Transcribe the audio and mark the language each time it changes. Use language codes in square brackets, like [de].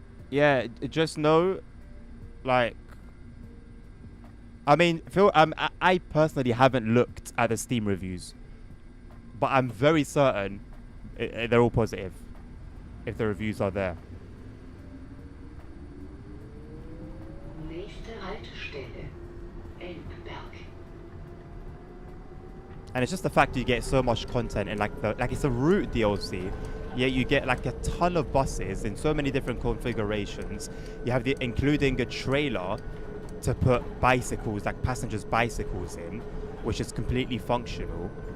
[en] Yeah, just know, like, I mean, Phil, I personally haven't looked at the Steam reviews, but I'm very certain they're all positive if the reviews are there. [de] Nächste Haltestelle, Elbberg. [en] And it's just the fact you get so much content and like it's a route DLC. Yeah, you get like a ton of buses in so many different configurations. You have including a trailer to put bicycles, like passengers' bicycles in, which is completely functional.